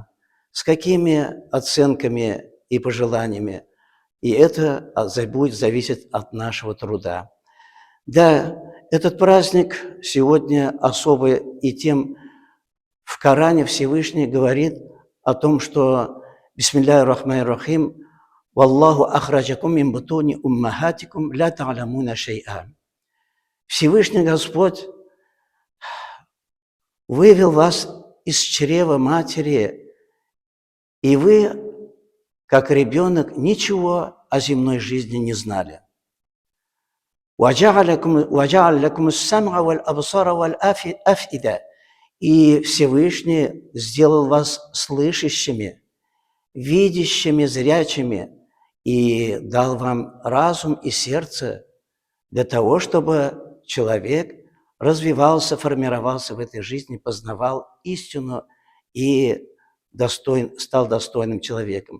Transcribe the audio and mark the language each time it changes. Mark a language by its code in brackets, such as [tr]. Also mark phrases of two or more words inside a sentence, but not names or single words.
[ru] С какими оценками и пожеланиями? И это будет зависеть от нашего труда. Да, этот праздник сегодня особый и тем, в Коране Всевышний говорит о том, что [ar] بسم الله الرحمن الرحيم والله أخرجكم من بطون أمهاتكم لا تعلمون شيئا». [ru] Всевышний Господь вывел вас из чрева матери, и вы, как ребенок, ничего о земной жизни не знали. И Всевышний сделал вас слышащими, видящими, зрячими, и дал вам разум и сердце для того, чтобы человек развивался, формировался в этой жизни, познавал истину и стал достойным человеком.